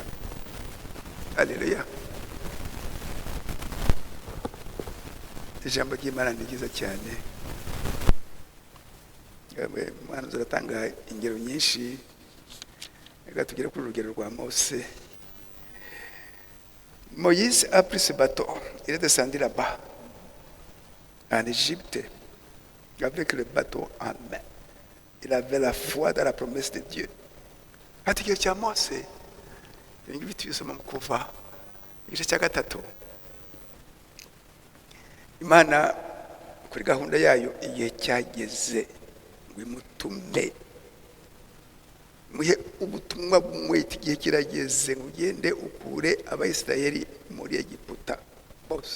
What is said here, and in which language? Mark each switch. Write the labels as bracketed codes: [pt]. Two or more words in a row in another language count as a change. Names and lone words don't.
[rw] Haleluya. Ijambo ry'Imana ni ryiza cyane. Mwana uratanga ingero nyinshi, reka tugere kuri urugero rwa Mose. [fr] Moïse a pris ce bateau, il est descendu là-bas, en Égypte, avec le bateau en main. Il avait la foi dans la promesse de Dieu. [rw] Ati igihe cya Mose, ibingibi tubisoma mu Kuva igice cya 3. Imana kuri gahunda yayo igihe cyageze ngo imutume, muhe ubutumwa bumwe, igihe kirageze ngo ugende ukure Abayisiraheli muri Egiputa bose.